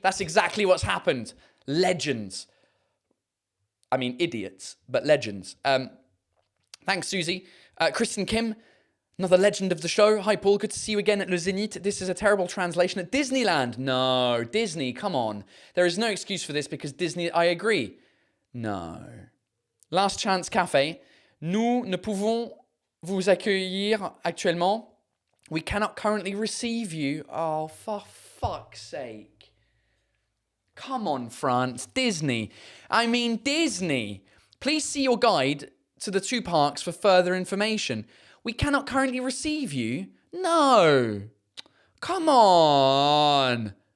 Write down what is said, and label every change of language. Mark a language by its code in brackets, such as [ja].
[en] That's exactly what's happened. Legends. I mean, idiots, but legends. Thanks, Susie. Kristen Kim, another legend of the show. Hi, Paul. Good to see you again at Le Zénith. This is a terrible translation at Disneyland. No, Disney, come on. There is no excuse for this because Disney, I agree. No. Last Chance Café. [fr] Nous ne pouvons vous accueillir actuellement. [en] We cannot currently receive you. Oh, for fuck's sake. Come on, France. Disney. I mean, Disney. Please see your guide to the 2 parks for further information. We cannot currently receive you. No. Come on.